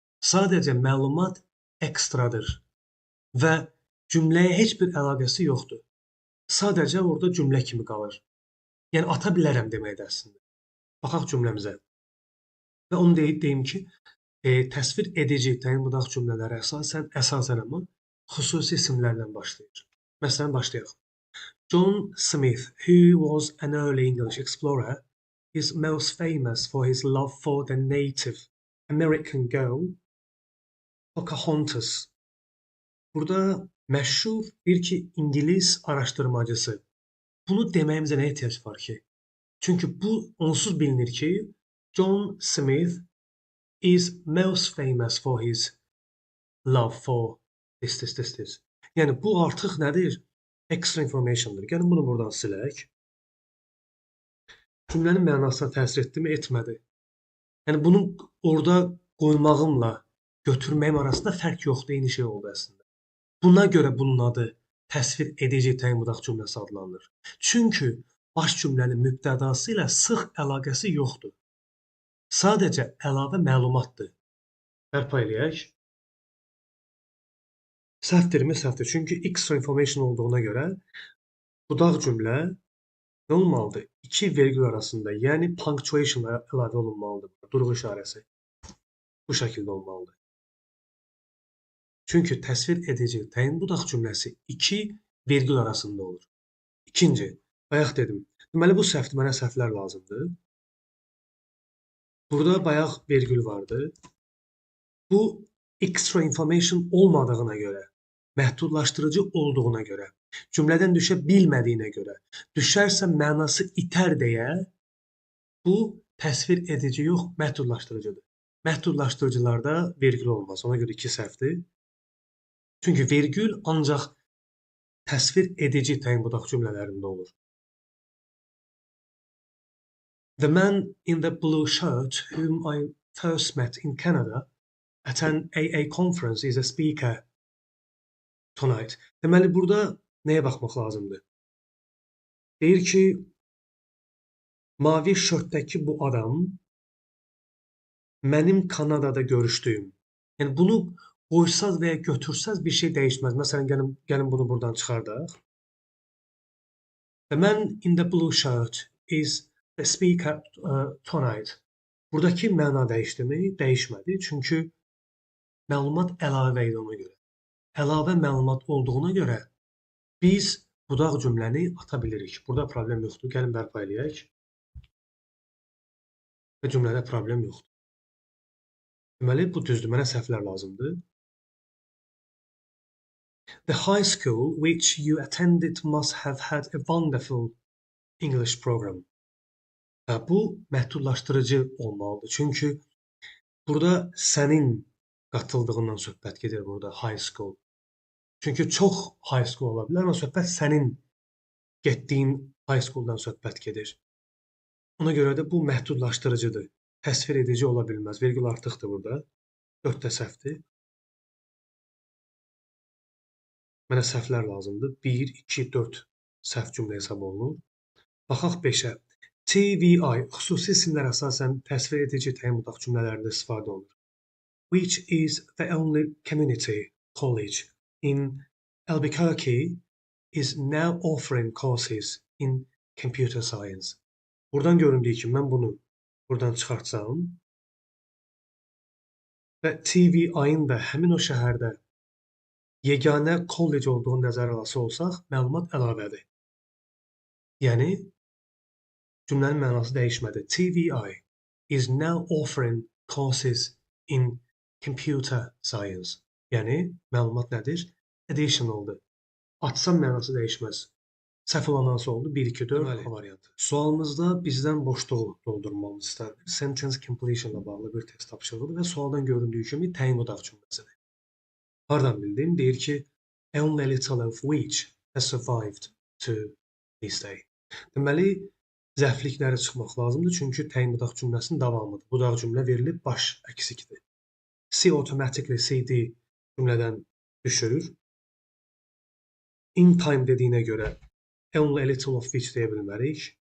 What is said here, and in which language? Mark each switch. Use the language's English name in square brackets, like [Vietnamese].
[Azerbaijani] Sadəcə məlumat ekstradır və cümləyə heç bir əlaqəsi yoxdur. Sadəcə orada cümlə kimi qalır. Yəni ata bilərəm deməkdir əslində. Baxaq cümləmizə. Və onu deyim ki, təsvir edici təyin budaq cümlələri əsasən amma xüsusi isimlərlə başlayır. Məsələn, başlayaq. [English] John Smith, who was an early English explorer, is most famous for his love for the Native American girl, Pocahontas. [Azerbaijani] Burada məşhur bir ki, İngilis araşdırmacısı. Bunu deməyimizə nə ehtiyac var ki? Çünki bu onsuz bilinir ki, [English] John Smith is most famous for his love for this. [Azerbaijani] Yəni bu artıq nədir? Extra informationdur. Gəlin bunu buradan silək. Cümlənin mənasına təsir etdimi? Etmədi. Yəni bunu orada qoymağımla götürməyim arasında fərq yoxdur, eyni şey oldu əslində. Buna görə bunun adı təsvir edici təyin budaq cümləsi adlanır. Çünki baş cümlənin mübtədası ilə sıx əlaqəsi yoxdur. Sadəcə əlavə məlumatdır. Bərpa eləyək. Səhvdirmi? Səhvdir. Çünki extra information olduğuna görə budaq cümlə nə olmalıdır? İki vergül arasında, yəni punctuation əlavə olunmalıdır. Durğu işarəsi. Bu şəkildə olmalıdır. Çünki təsvir edici təyin budaq cümləsi iki vergül arasında olur. İkinci, bayaq dedim. Deməli, bu səhvdir, mənə səhvlər lazımdır. Burada bayaq vergül vardı. Bu extra information olmadığına görə, məhdudlaşdırıcı olduğuna görə, cümlədən düşə bilmədiyinə görə, düşərsə mənası itər deyə bu təsvir edici yox, məhdudlaşdırıcıdır. Məhdudlaşdırıcılarda vergül olmaz. Ona görə iki səhvdir. Çünki vergül ancaq təsvir edici təyin budaq cümlələrində olur. [English] The man in the blue shirt whom I first met in Canada at an AA conference is a speaker tonight. [Azerbaijani] Deməli, burada nəyə baxmaq lazımdır? Deyir ki, mavi şörtdəki bu adam mənim Kanadada görüşdüyüm. Yəni, bunu qoysaz və ya götürsəz bir şey dəyişməz. Məsələn, gəlin bunu buradan çıxardaq. [English] The man in the blue shirt is the speaker tonight. [Azerbaijani] Buradakı məna dəyişdimi? Dəyişmədi. Çünki məlumat əlavə idi ona görə. Əlavə məlumat olduğuna görə biz budaq cümləni ata bilirik. Burada problem yoxdur. Gəlin bərpa eləyək. Və cümlədə problem yoxdur. Deməli, bu düzdür. Mənə səhvlər lazımdır. [English] The high school which you attended must have had a wonderful English program. [Azerbaijani] Bu məhdudlaşdırıcı olmalıdır. Çünki burada sənin qatıldığından söhbət gedir burada high school. Çünki çox high school ola bilər, amma söhbət sənin getdiyin high schooldan söhbət gedir. Ona görə də bu məhdudlaşdırıcıdır. Təsvir edici ola bilməz. Vergül artıqdır burada. 4 də səhvdir. Mənə səhvlər lazımdır. 1, 2, 4 səhv cümlə hesab olunur. Baxaq 5-ə. TVI xüsusi isimlər əsasən təsvir edici təyin budaq cümlələrində istifadə olunur. [English] Which is the only community college in Albuquerque is now offering courses in computer science. [Azerbaijani] Buradan göründüyü ki, mən bunu buradan çıxartsam və TVI-ın da həmin o şəhərdə yeganə kollec olduğunu nəzərə alası olsaq, məlumat əlavədir. Yəni, cümlənin mənası dəyişmədi. [English] TVI is now offering courses in computer science. [Azerbaijani] Yəni, məlumat nədir? Additionaldır. Açsam mənası dəyişməz. Səhv olan hansı oldu? 1, 2, 4 variantı. Sualımızda bizdən boşluğu doldurmamız istənir. Sentence completion ilə bağlı bir test tapşırılır və sualdan göründüyü kimi təyin budaq cümləsidir. Hardan bildim? Deyir ki, [English] only a little of which has survived to this day. [Azerbaijani] Deməli, zəflikləri çıxmaq lazımdır, çünki təyin budaq cümləsinin davamıdır. Budaq cümlə verilib, baş əksikdir. C automatically CD cümlədən düşürür. [English] In time [Azerbaijani] dediyinə görə [English] only a little of which [Azerbaijani] deyə bilmərik.